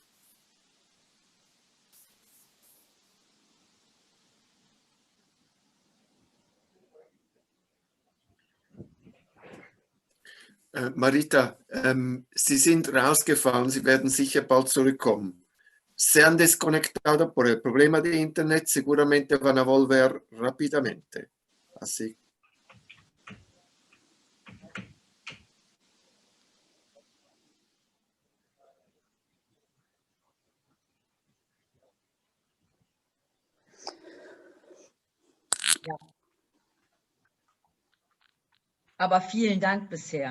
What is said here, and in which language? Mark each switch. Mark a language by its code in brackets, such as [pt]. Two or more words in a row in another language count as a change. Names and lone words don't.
[de] Marita, Sie sind rausgefallen, Sie werden sicher bald zurückkommen. [es] Se han desconectado por el problema de internet, seguramente van a volver rápidamente. Así. [de] Ja. Aber vielen Dank bisher.